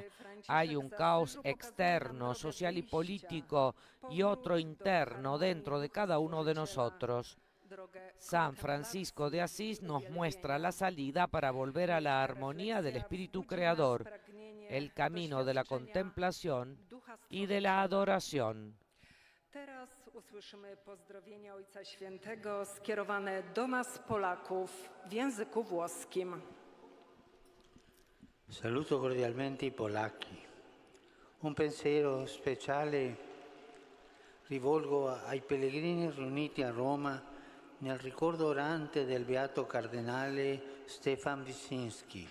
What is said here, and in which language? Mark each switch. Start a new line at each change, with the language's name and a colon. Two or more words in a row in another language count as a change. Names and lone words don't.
Spanish: Hay un caos externo, social y político, y otro interno dentro de cada uno de nosotros. San Francisco de Asís nos muestra la salida para volver a la armonía del Espíritu Creador, el camino de la contemplación y de la adoración.
Polish: Teraz usłyszymy pozdrowienia Ojca Świętego skierowane do nas Polaków w języku włoskim.
Italian: Saluto cordialmente i polacchi. Un pensiero speciale rivolgo ai pellegrini riuniti a Roma nel ricordo orante del beato cardinale Stefan Wyszyński.